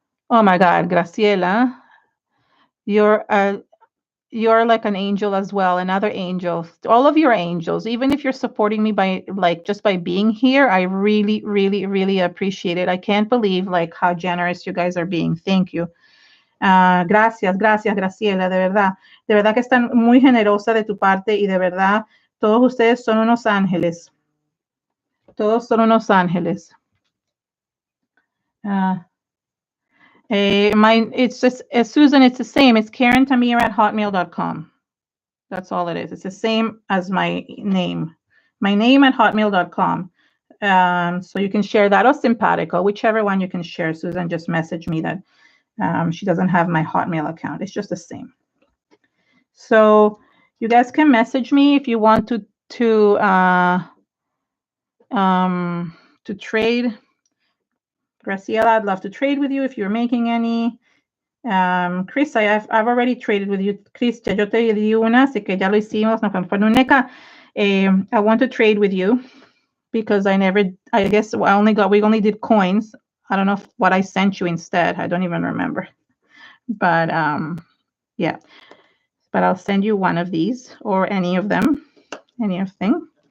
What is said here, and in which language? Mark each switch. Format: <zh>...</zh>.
<en>Oh my God, Graciela, you're like an angel as well, another angel. All of your angels, even if you're supporting me by just by being here, I really, really, really appreciate it. I can't believe how generous you guys are being. Thank you.</en> <es>Gracias, Graciela, de verdad que están muy generosa de tu parte y de verdad todos ustedes son unos ángeles. Todos son unos ángeles.</es> <en>It's just Susan, it's the same. It's KarenTamir@hotmail.com. That's all it is. It's the same as my name. My name at hotmail.com. So you can share that, or Simpatico, whichever one you can share. Susan just messaged me that she doesn't have my Hotmail account. It's just the same. So you guys can message me if you want to trade. Graciela, I'd love to trade with you if you're making any. Chris, I've already traded with you.</en> <es>Chris, ya yo te di una, así que ya lo hicimos.</es> <en>No, for Nuneca, I want to trade with you because we only did coins. I don't know what I sent you instead. I don't even remember. But yeah. But I'll send you one of these or any of them. Anything.</en>